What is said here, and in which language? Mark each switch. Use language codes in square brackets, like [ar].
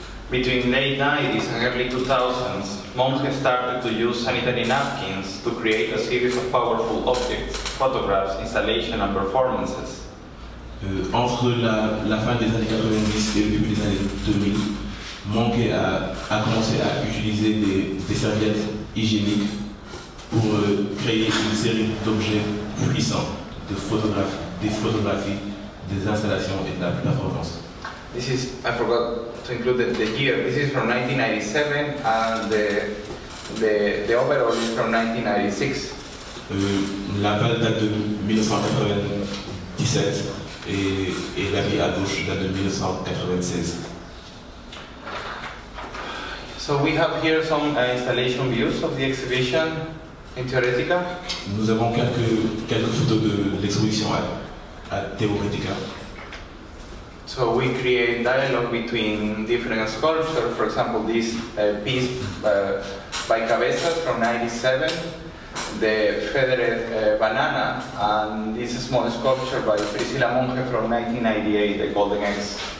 [en] Between late 90s and early 2000s, Monge started to use sanitary napkins to create a series of powerful objects, photographs, installations, and performances. [fr] Entre la fin des années 90 et le début des années 2000, Monge a commencé à utiliser des serviettes hygiéniques pour créer une série d'objets puissants, des photographies, des installations et de la performance. [en] This is, I forgot to include the year, this is from 1997 and the overall is from 1996. [fr] La balle date de 1997 et la vie à gauche date de 1996. [en] So we have here some installation views of the exhibition in TEOR. [fr] Nous avons quelques photos de l'exposition à TEOR. [en] So we create dialogue between different sculptures. For example, this piece by Cabezas from 97, the feathered banana, and this small sculpture by Priscilla Monge from 1998, the golden eggs.